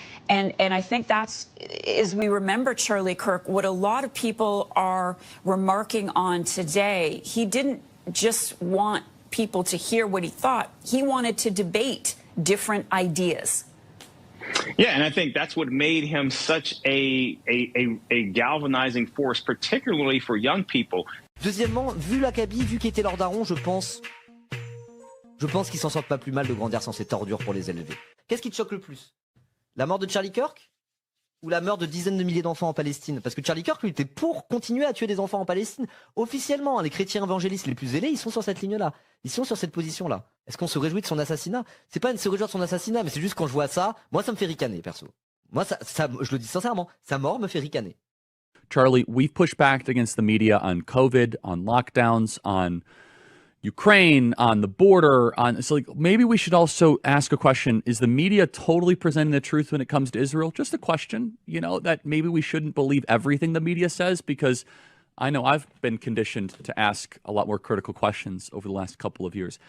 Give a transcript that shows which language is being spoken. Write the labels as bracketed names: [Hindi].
[English] And I think that's, as we remember Charlie Kirk, what a lot of people are remarking on today. He didn't just want people to hear what he thought. He wanted to debate different ideas. Yeah, and I think that's what made him such a galvanizing force, particularly for young people. [French] Deuxièmement, vu l'acabit, vu qu'il était leur daron, je pense qu'ils s'en sortent pas plus mal de grandir sans ces tordures pour les élever. Qu'est-ce qui te choque le plus? La mort de Charlie Kirk? Ou la mort de dizaines de milliers d'enfants en Palestine? Parce que Charlie Kirk, lui, était pour continuer à tuer des enfants en Palestine. Officiellement, les chrétiens évangélistes les plus zélés, ils sont sur cette ligne-là. Ils sont sur cette position-là. Est-ce qu'on se réjouit de son assassinat? C'est pas de se réjouir de son assassinat, mais c'est juste quand je vois ça, moi ça me fait ricaner, perso. Moi, ça, je le dis sincèrement, sa mort me fait ricaner. [English] Charlie, we've pushed back against the media on COVID, on lockdowns, on Ukraine, on the border, so like maybe we should also ask a question. Is the media totally presenting the truth when it comes to Israel? Just a question, that maybe we shouldn't believe everything the media says, because I know I've been conditioned to ask a lot more critical questions over the last couple of years.